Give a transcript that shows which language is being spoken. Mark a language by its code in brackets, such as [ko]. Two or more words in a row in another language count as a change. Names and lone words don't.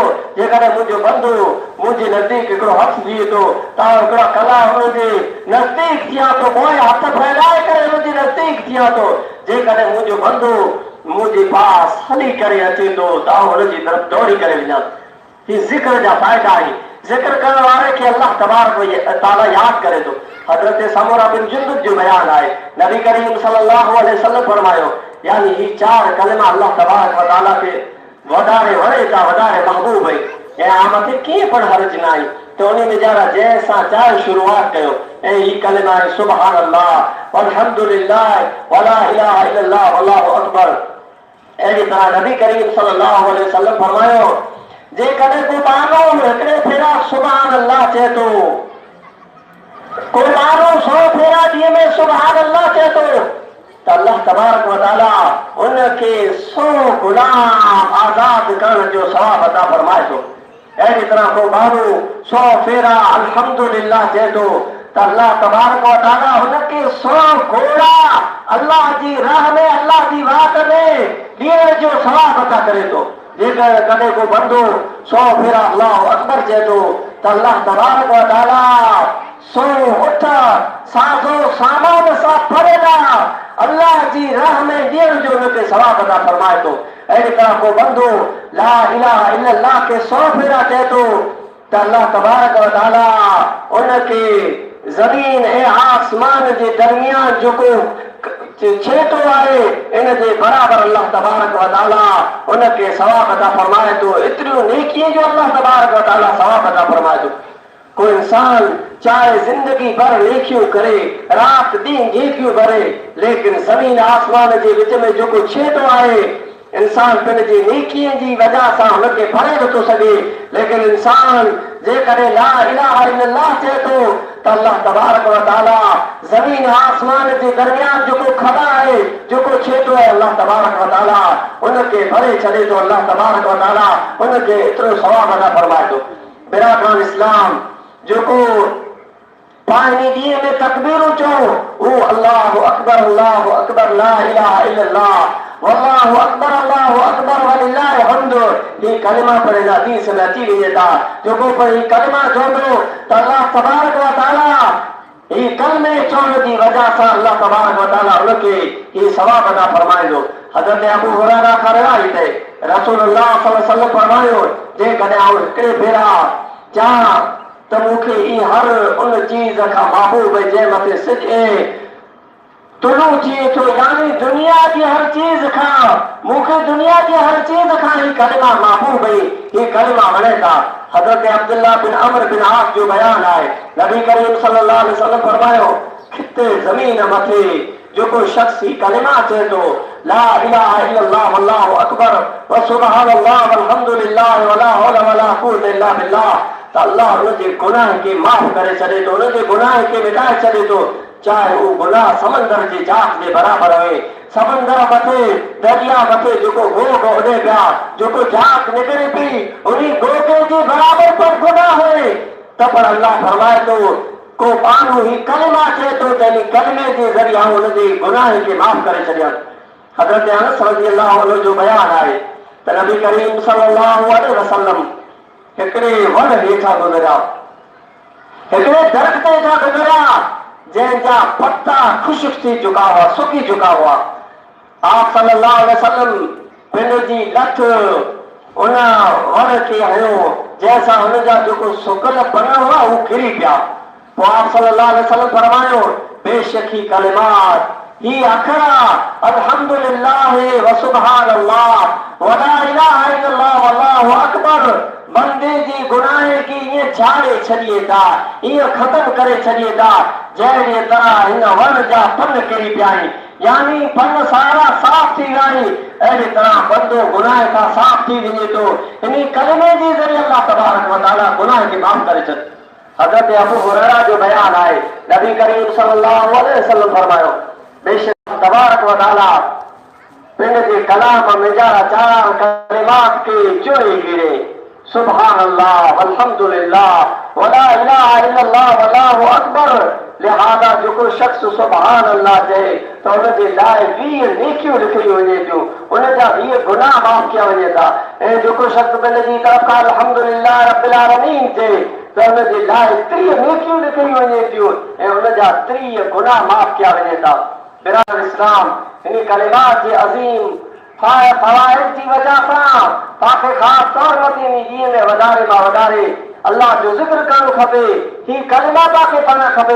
[sd] जेकॾहिं मुंहिंजो बंदो मुंहिंजे नज़दीक हिकिड़ो हथु थिए थो त आऊं हिकिड़ा कला हुनजे नज़दीक थियां थो, पोइ हथु फैलाए करे हुनजे नज़दीक थियां थो। जेकॾहिं मुंहिंजो बंदो मुंहिंजे पास हली करे अचे थो त आऊं हुनजी तरफ़ दौड़ी करे वञां। ही ज़िक्र जा फ़ाइदा आहिनि। ज़िक्र करण वारे खे अल्लाह तबारक व तआला यादि करे थो। हज़रत समूरा बिन जुंदुब जो बयान आहे, नबी करीम [ar] صلى الله عليه وسلم [sd] फरमायो, यानी ही 4 कलमा अल्लाह तबारक व तआला खे वधारे वणे था, वधारे महबूब आहे। ऐं आमते कीअं पण हर्ज न आहे त उन में जरा जंहिंसां चाहे शुरूआत कयो। ऐं ही कलमा आहे [ar] سبحان الله والحمد لله ولا إله إلا الله والله أكبر. [sd] अहिड़ी तरह नबी करीम [ar] صلى الله عليه وسلم [sd] फरमायो, जेकॾहिं को माण्हू हिकिड़े भेरा [ar] سبحان الله [sd] चए थो, को माण्हू 100 भेरा ॾींहं में [ar] سبحان الله [sd] चए थो त अल्लाह तबारक व तआला उनखे 100 गुलाम आज़ाद करण जो सवाब अता फरमाए थो। अहिड़ी तरह को माण्हू 100 भेरा अल्हम्दुलिल्लाह चए थो त अल्लाह तबारक व तआला हुनखे 100 घोड़ा अल्लाह जी राह में, अल्लाह जी वात में ॾियण जो सवाब अता करे थो। जेकर कॾहिं को बंदो 100 भेरा [ar] الله أكبر [sd] चए थो त अल्लाह तबारक व तआला 100 ऊठ साज़ो सामान सां भरियलु अल्लाह जी राह में ॾियण जो हुनखे सवाब अता फरमाए थो। अहिड़ी तरह को बंदो [ar] لا إله إلا الله [sd] खे 100 भेरा चए थो त अल्लाह तबारक व तआला उनखे ज़मीन ऐं आसमान जे दरमियान जेको छेटो आहे इन जे बराबर अल्लाह तबारक व तआला उनखे सवाब अता फरमाए थो। एतिरियूं नेकीअ जो अल्लाह तबारक व तआला सवाब अता फरमाए थो। कोई इंसान चाहे जिंदगी भर नेकियूं करे, रात ॾींहुं नेकियूं भरे, लेकिन ज़मीन आसमान जे विच में जेको छेटो आहे इंसान पंहिंजी नेकीअ जी वजह सां हुनखे भरे नथो सघे। लेकिन इंसान जेकॾहिं [ar] لا إله إلا الله [sd] चए थो त अल्लाह तबारक व तआला ज़मीन आसमान जे दरमियान जेको खड़ा आहे, जेको छेटो आहे, अल्लाह तबारक व तआला उनखे भरे छॾे थो। अल्लाह तबारक व तआला उनखे एतिरो सवाब अता फरमाए थो। बिरादरान इस्लाम, जेको पाणी ॾींहं में तकबीरूं चओ, उहो [ar] الله أكبر لا إله إلا الله والله أكبر ولله الحمد, [sd] ये कलमा पढ़े हदीस में अची वञे था। जेको पर ही कलमा चवंदो त अल्लाह तबारक व तआला ही कलमे चवण जी वजह सां अल्लाह तबारक व तआला उनखे ही सवाब अता फरमाईंदो। हज़रत अबू हुरैरा खां रिवायत है, रसूलुल्लाह [ar] صلى الله عليه وسلم [sd] फरमायो, जेकॾहिं आउं हिकिड़े भेरा चाहियां त मूंखे ई हर उन चीज़ खां महबूब जंहिं मथे सिॼे तुलू थिए थो, यानी दुनिया की हर चीज खां मूंखे दुनिया की हर चीज खां ही कलिमा महबूब है, ही कलिमा वणे था। हज़रत अब्दुल्लाह बिन अमर बिन आस जो बयान आहे, नबी करीम [ar] صلى الله عليه وسلم [sd] फरमायो, खिते ज़मीन मथे जेको शख्स ही कलिमा चए थो [ar] لا إله إلا الله والله أكبر وسبحان الله والحمد لله ولا حول ولا قوة إلا بالله, [sd] त अल्लाह उनजे गुनाह खे माफ़ करे छॾे थो, उनजे गुनाह खे मिटाए छॾे थो, चाहे वो गुनाह समंदर जे जात जे बराबर हुए। समंदर मथे दरिया मथे जेको गोग उॾे पिया, जेको जात निकिरे पई उन्ही गोगे जे बराबर पर गुनाह हुए, त पर अल्लाह फरमाए थो को माण्हू ही कलिमा चए थो त इन कलिमे जे ज़रिए उनजे गुनाह खे माफ़ करे छॾियनि। हज़रत अनस [ar] رضي الله عنه [sd] जो बयान आहे त नबी करीम [ar] صلى الله عليه وسلم [sd] हिकिड़े वण हेठां गुज़रिया, हिकिड़े दरख़्त हेठां गुज़रिया जंहिंजा पत्ता खुश्क थी चुका हुआ, सुकी चुका हुआ। आप [ar] صلى الله عليه وسلم [sd] पंहिंजी लठ उन वण खे हयो, जंहिंसां हुनजा जेको सुकल पन हुआ उहे किरी पिया। पोइ आप [ar] صلى الله عليه وسلم [sd] फरमायो, बेशक ही कलिमात ही अखरा [ar] الحمد لله وسبحان الله ولا إله إلا الله والله أكبر [sd] बंदे जी गुनाह खे ईअं झाड़े छॾिए था, ईअं ख़तम करे छॾिए था जहिड़ी तरह हिन वण जा पन किरी पिया आहिनि, यानी पन सारा साफ़ थी विया आहिनि। अहिड़ी तरह बंदो गुनाह खां साफ़ थी वञे थो, इन कलिमे जे ज़रिए अल्लाह तबारक व तआला गुनाह खे माफ़ करे छॾे। हज़रत अबू हुरैरा जो बयान आहे, नबी करीम [ar] صلى الله عليه وسلم [sd] फरमायो, बेशक तबारक व तआला पंहिंजे कलाम में जा चार कलिमात खे चुने गिरे, [ar] سبحان الله والحمد لله ولا إله إلا الله والله أكبر. [sd] लिहाजा जेको शख्स [ar] سبحان الله [sd] चए त उनजे लाइ 20 नेकियूं लिखी वञे थियूं, उनजा 20 गुनाह माफ़ कया वञे था। ऐं जेको शख्स पंहिंजी तरफ़ खां [ar] الحمد لله رب العالمين [sd] चए त उनजे लाइ 30 नेकियूं लिखी वञे थियूं ऐं उनजा 30 गुनाह माफ़ कया वञे था। बिरादर इस्लाम, इन कलिमात जे अज़ीम फ़वाइद जी वजह सां तव्हांखे ख़ासि तौर मथे इन ॾींहं में वधारे मां वधारे अल्लाह जो ज़िक्र करणु खपे, ही कलिमा तव्हांखे पढ़णु खपे।